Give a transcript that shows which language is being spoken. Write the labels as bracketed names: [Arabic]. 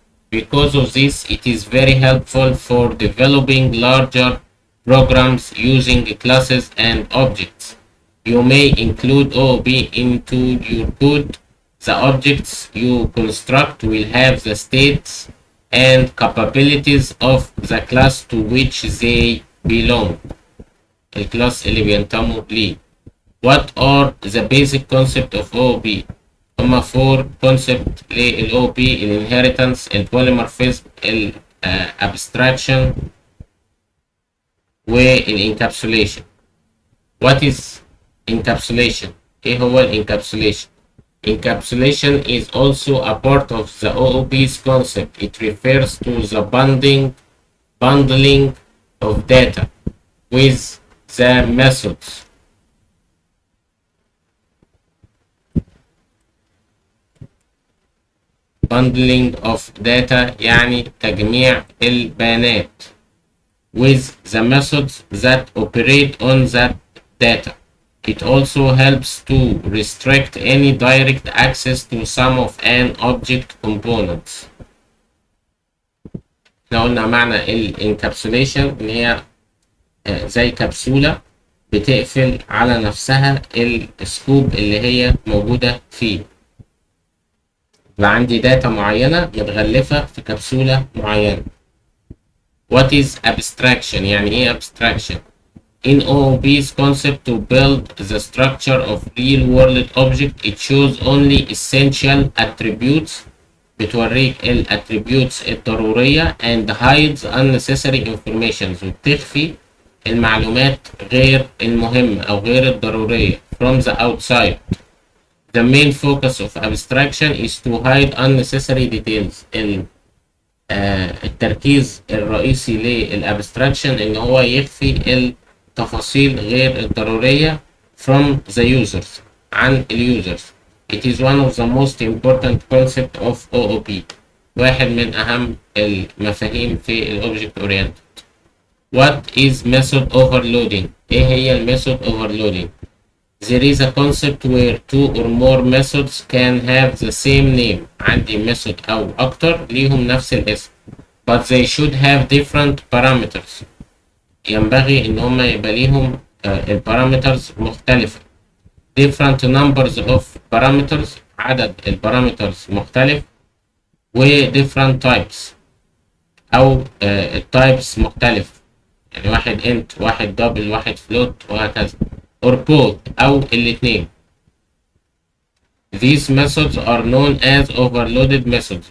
[English] Because of this, it is very helpful for developing larger programs using classes and objects. You may include OOP into your code. The objects you construct will have the states and capabilities of the class to which they belong. [Arabic] الكلاس اللي بينتموا ليه. [English] What are the basic concept of OOP؟ [Arabic] هما 4 concept لل OOP: الانهيرتنس، البوليمورفيزم، الابستراكشن، والانكابسوليشن. [English] What is encapsulation؟ [Arabic] ايه هو الانكابسوليشن؟ [English] Encapsulation is also a part of the OOP's concept. It refers to the bundling of data with the methods. Bundling of data [Arabic] يعني تجميع البيانات [English] with the methods that operate on that data. It also helps to restrict any direct access to some of an object components. [Arabic] احنا قلنا معنى الانكابسوليشن ان هي زي كبسولة بتقفل على نفسها السكوب اللي هي موجودة فيه. يبقى عندي داتا معينة متغلفة في كبسولة معينة. [English] What is abstraction؟ [Arabic] يعني ايه [English] abstraction؟ In OOP's concept to build the structure of real-world object, it shows only essential attributes. [Arabic] بتوريك ال attributes الضرورية [English] and hides unnecessary information. [Arabic] وبتخفي المعلومات غير المهمة أو غير الضرورية [English] from the outside. The main focus of abstraction is to hide unnecessary details. [Arabic] التركيز الرئيسي للابستراكشن ان هو يخفي التفاصيل غير الضرورية [English] from the users [Arabic] عن اليوزرز. [English] It is one of the most important concepts of OOP. [Arabic] واحد من أهم المفاهيم في الأوبجكت أورينتد. [English] What is method overloading؟ [Arabic] إيه هي الميثود overloading؟ [English] There is a concept where two or more methods can have the same name. [Arabic] عندي method أو أكتر ليهم نفس الاسم. [English] But they should have different parameters. [Arabic] ينبغي إن هما يبقى ليهم البارامترز مختلفة. [English] Different numbers of parameters، [Arabic] عدد البارامترز مختلف. و [English] different types [Arabic] أو التايبس مختلف. يعني واحد int، واحد double، واحد float، وهكذا. [English] Or both [Arabic] أو الاتنين. [English] These methods are known as overloaded methods.